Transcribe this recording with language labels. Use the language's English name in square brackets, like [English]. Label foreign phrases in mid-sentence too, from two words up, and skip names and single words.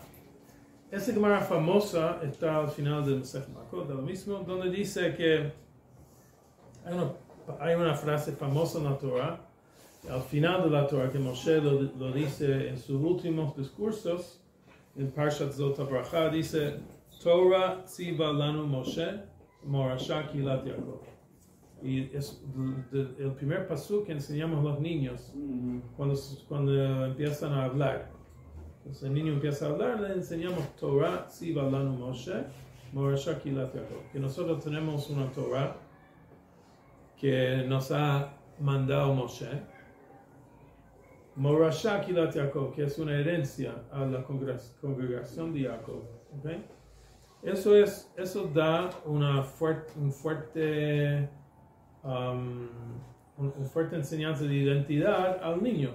[Spanish] Esa Gemara famosa está al final del [Hebrew] מסכת מכות, [Spanish] de lo mismo, donde dice que hay una frase famosa en la Torah, al final de la Torah, que Moshe lo dice en sus últimos discursos, en [Hebrew] פרשת זאת הברכה, [Spanish] dice, [Hebrew] תורה צוה לנו משה, מורשה קהלת יעקב. [Spanish] Y es el primer pasuk que enseñamos a los niños cuando empiezan a hablar. Entonces el niño empieza a hablar, le enseñamos [Hebrew] תורה צוה לנו משה, מורשה קהלת יעקב. [Spanish] Que nosotros tenemos una Torah que nos ha mandado Moshe, [Hebrew] מורשה קהלת יעקב, [Spanish] que es una herencia a la congregación de Jacob. ¿Okay? Eso da una fuerte enseñanza de identidad al niño.